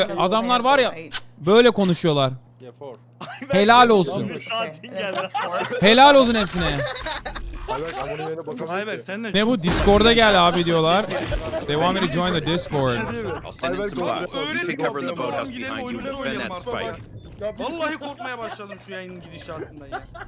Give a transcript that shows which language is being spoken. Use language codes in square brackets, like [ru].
[tr] Adamlar var ya böyle konuşuyorlar. [en] Yeah, 4. [tr] Helal olsun. [en] Okay. And then plus 4. [tr] Helal olsun hepsine. Ayberk abone yerine bakamıyorum Ayber ki. sen de Ne bu? Discord'a gel abi diyorlar. [en] They want me to join the Discord. I'll send in some bots. You take cover in the boathouse behind you and defend that spike. [tr] Vallahi korkmaya başladım şu yayının gidişatından ya.